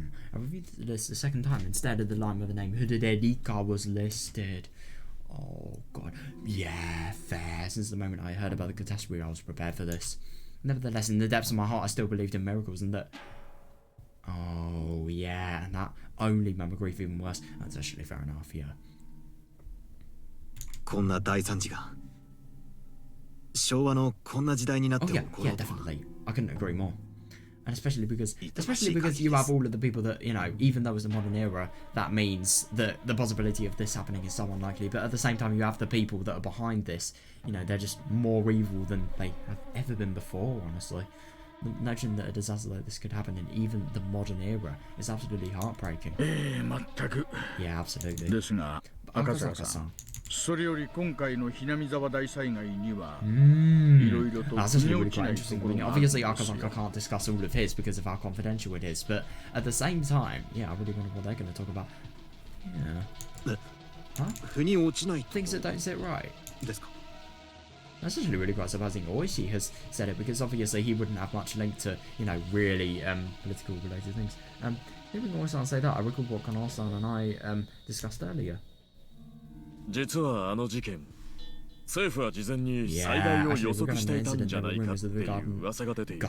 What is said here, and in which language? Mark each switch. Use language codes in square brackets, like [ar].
[en] I reviewed the list the second time instead of the line where the name Hudedika was listed. Oh god. Yeah, fair. Since the moment I heard about the catastrophe, I was prepared for this. Nevertheless, in the depths of my heart, I still believed in miracles and that Oh, yeah, and that only made my grief even worse. That's actually fair enough, yeah. [ja] こんな大惨事が昭和のこんな時代になって起こる。 [en] Yeah, definitely. I couldn't agree more. And especially because you have all of the people that, you know, even though it's a modern era, that means that the possibility of this happening is so unlikely. But at the same time, you have the people that are behind this. You know, they're just more evil than they have ever been before, honestly. The notion that a disaster like this could happen in even the modern era is absolutely heartbreaking. Yeah, absolutely. [ja] ですが、赤坂さん。それより今回のひなみ沢大災害には、いろいろと [en] That's actually really quite interesting. I mean, obviously, Akazaka can't discuss all of his because of how confidential it is, but at the same time, yeah, I really wonder what they're going to talk about. Yeah. Huh? Things that don't sit right. That's actually really quite surprising. Oishi has said it because obviously he wouldn't have much link to, you know, really political related things. Didn't Oishi say that? I recall what Kano-san and I discussed earlier. [ja] 実はあの事件、政府は事前に災害を予測していたんじゃないかっていう噂が出ている。